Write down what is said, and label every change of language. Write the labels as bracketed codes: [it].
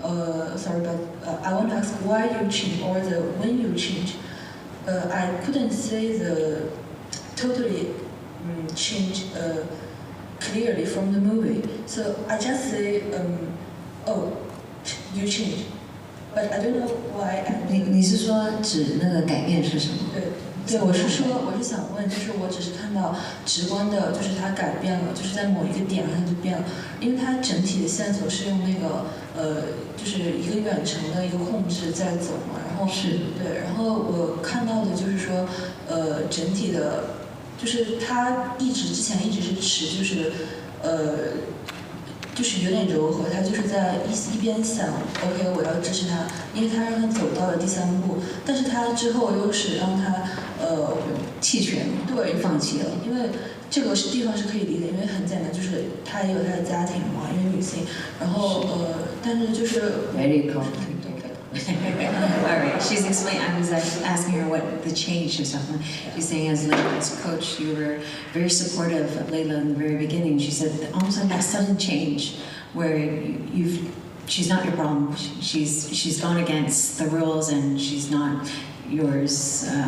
[en] I want to ask why you change, or when you change. I couldn't say the totally change clearly from the movie. So I just say, oh, you change. But I don't know why. [zh] 你是说指那个改变是什么？对，我是想问，就是我只是看到直观的，就是它改变了，就是在某一个点上它就变了，因为它整体的线索是用那个就是一个远程的一个控制在走嘛，然后对，然后我看到的就是说整体的，就是它之前一直是持就是有点柔和，他就是在一边想 ，OK， 我要支持他，因为他让他走到了第3步，但是他之后又是让他弃权，对，放弃了。因为这个地方是可以理解，因为很简单，就是他也有他的家庭嘛，因为女性，然后但是就是 [en] very complicated. All right, she's explaining. I was asking her what the change is. She's saying, as Leila's coach, you were very supportive of Leila in the very beginning. She said almost like that sudden change, where she's not your problem. She's gone against the rules, and she's not yours.